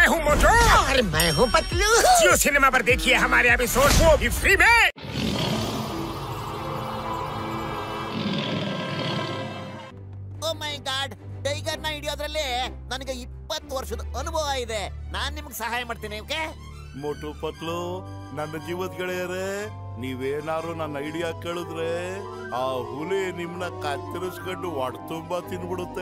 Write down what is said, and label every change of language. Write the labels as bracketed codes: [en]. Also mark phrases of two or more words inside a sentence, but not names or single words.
[hi] मोटू और मैं हूँ पतलू। जियो सिनेमा पर देखिए हमारे एपिसोड, वो भी फ्री में। [en] Oh my God, [kn] ಟೈಗರ್ನ ಹಿಡಿಯೋದ್ರಲ್ಲಿ ನನಗೆ 20 ವರ್ಷದ ಅನುಭವ ಇದೆ. ನಾನ್ ನಿಮ್ಗೆ ಸಹಾಯ ಮಾಡ್ತೀನಿ. ಓಕೆ ಮೋಟು ಪತ್ಲು, ನನ್ನ ಜೀವದ ಗೆಳೆಯರೇ, ನೀವೇನಾರು ನನ್ನ ಐಡಿಯಾ ಕೇಳಿದ್ರೆ ಆ ಹುಲಿ ನಿಮ್ನ ಕತ್ತರಿಸ್ಕೊಂಡು ಒಡ್ ತುಂಬಾ ತಿನ್ಬಿಡುತ್ತೆ.